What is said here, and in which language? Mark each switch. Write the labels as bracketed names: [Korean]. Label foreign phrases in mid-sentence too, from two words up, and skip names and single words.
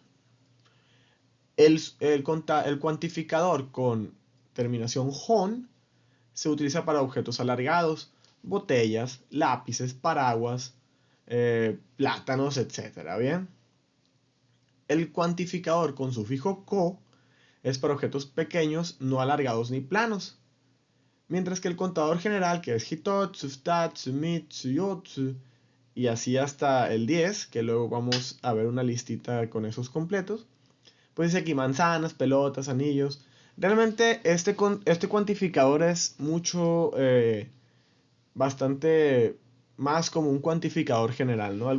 [Spanish] El cuantificador con terminación hon se utiliza para objetos alargados, botellas, lápices, paraguas, plátanos, etc. ¿Bien? El cuantificador con sufijo ko es para objetos pequeños, no alargados ni planos. Mientras que el contador general, que es [Japanese] ひとつ、ふたつ、みっつ, [Spanish] yotsu, y así hasta el 10, que luego vamos a ver una listita con esos completos, pues dice aquí manzanas, pelotas, anillos. Realmente este cuantificador es bastante más como un cuantificador general, ¿no?